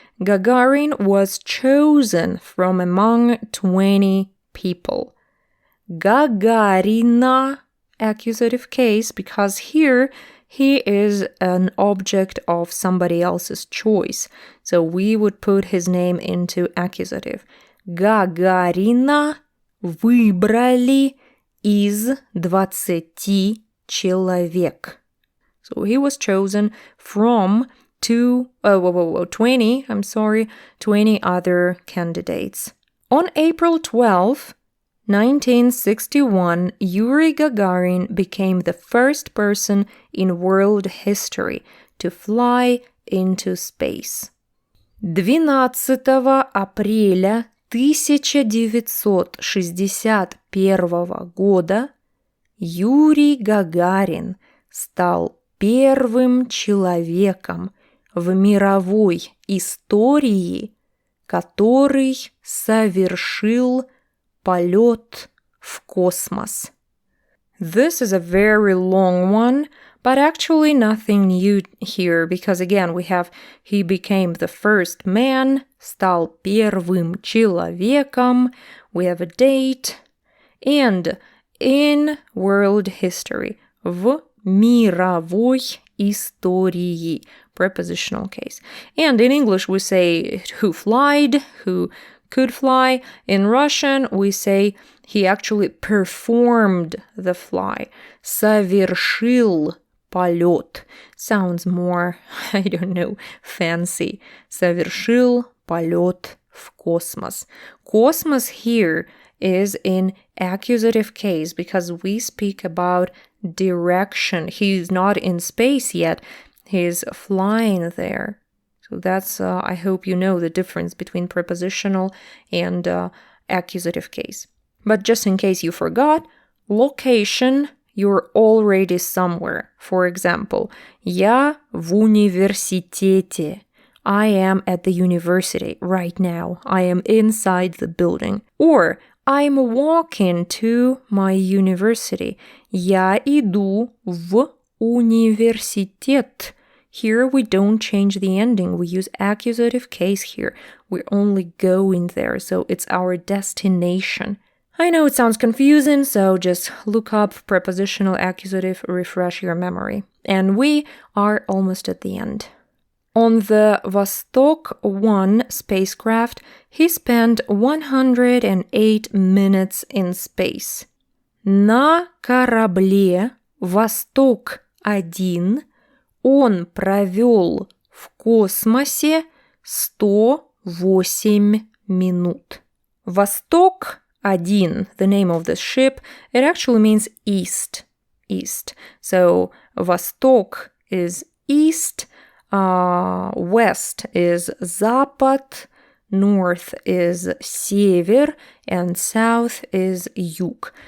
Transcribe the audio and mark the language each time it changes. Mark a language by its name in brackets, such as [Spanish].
[English] Gagarin was chosen from among 20 people. Gagarina, accusative case, because here he is an object of somebody else's choice. So we would put his name into accusative. [Russian] Гагарина выбрали из 20 человек. [English] So he was chosen from 20 other candidates. On April 12, 1961, Yuri Gagarin became the first person in world history to fly into space. [Russian] 12 апреля 1961 года Юрий Гагарин стал первым человеком в мировой истории, который совершил полет в космос. [English] This is a very long one, but actually nothing new here, because again we have he became the first man, [Russian] стал первым человеком, [English] we have a date, and in world history, [Russian] в мировой истории, [English] prepositional case. And in English we say who flied, who could fly. In Russian we say he actually performed the fly. [Russian] Совершил полет. [English] Sounds more, I don't know, fancy. [Russian] Совершил полет в космос. [English] Космos here is in accusative case because we speak about direction. He's not in space yet. He's flying there. So that's, I hope you know the difference between prepositional and accusative case. But just in case you forgot, location, you're already somewhere. For example, [Russian] я в университете. [English] I am at the university right now. I am inside the building. Or I'm walking to my university. [Russian] Я иду в университет. [English] Here we don't change the ending. We use accusative case here. We're only going there, so it's our destination. I know it sounds confusing, so just look up prepositional accusative, refresh your memory. And we are almost at the end. On the Vostok 1 spacecraft, he spent 108 minutes in space. [Russian] На корабле Vostok-1 он провел в космосе 108 минут. [English] Vostok-1, the name of the ship, it actually means east. So Vostok is east, west is запад, north is север, and south is юг.